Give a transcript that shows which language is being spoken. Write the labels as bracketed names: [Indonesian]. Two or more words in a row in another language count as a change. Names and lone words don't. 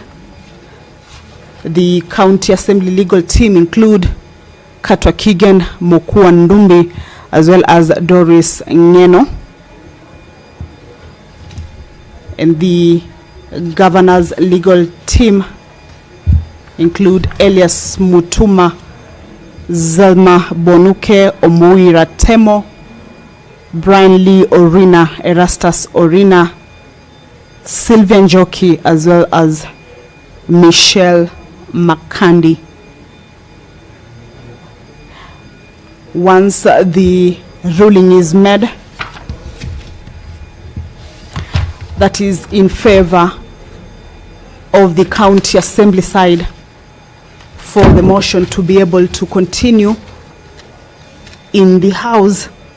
[English] The county assembly legal team include Katwa Kigen, Mokua Ndumbi, as well as Doris Ngeno. And the governor's legal team include Elias Mutuma, Zelma Bonuke, Omoira Temo, Brian Lee Orina, Erastus Orina, Sylvian Joki, as well as Michelle Makandi. Once the ruling is made, that is in favor of the county assembly side for the motion to be able to continue in the house,